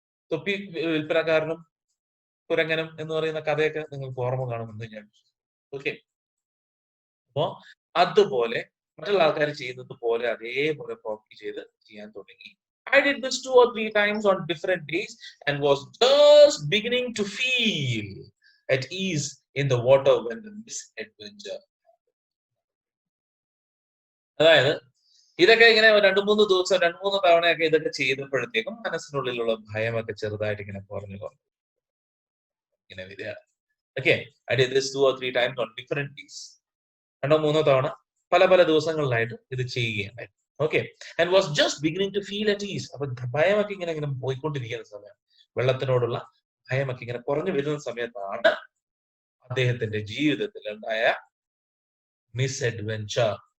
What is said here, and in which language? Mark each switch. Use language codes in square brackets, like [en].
[ml] തൊപ്പി വിൽപ്പനക്കാരനും കുരങ്ങനും എന്ന് പറയുന്ന കഥയൊക്കെ നിങ്ങൾക്ക് ഓർമ്മ കാണുമെന്ന് ഞാൻ വിശ്വസിക്കുന്നു. ഓക്കെ, അപ്പോ അതുപോലെ മറ്റുള്ള ആൾക്കാർ ചെയ്യുന്നത് പോലെ അതേപോലെ കോപ്പി ചെയ്ത് ചെയ്യാൻ തുടങ്ങി. [en] I did this 2 or 3 times on different days and was just beginning to feel at ease in the water when the misadventure. [ml] അതായത് ഇതൊക്കെ ഇങ്ങനെ 2-3 ദിവസം 2-3 തവണയൊക്കെ ഇതൊക്കെ ചെയ്തപ്പോഴത്തേക്കും മനസ്സിനുള്ളിലുള്ള ഭയമൊക്കെ ചെറുതായിട്ട് ഇങ്ങനെ കുറഞ്ഞു ഇങ്ങനെ വരിക. [en] Okay, I did this 2 or 3 times on different days. [ml] 2-3 തവണ പല ദിവസങ്ങളിലായിട്ട് ഇത് ചെയ്യുകയുണ്ടായി. Okay, [en] And was just beginning to feel at ease. [ml] അപ്പൊ ഭയമൊക്കെ ഇങ്ങനെ പോയിക്കൊണ്ടിരിക്കുന്ന സമയം, വെള്ളത്തിനോടുള്ള ഭയമൊക്കെ ഇങ്ങനെ കുറഞ്ഞു വരുന്ന സമയത്താണ് അദ്ദേഹത്തിന്റെ ജീവിതത്തിൽ ഉണ്ടായ മിസ് അഡ്വെഞ്ചർ.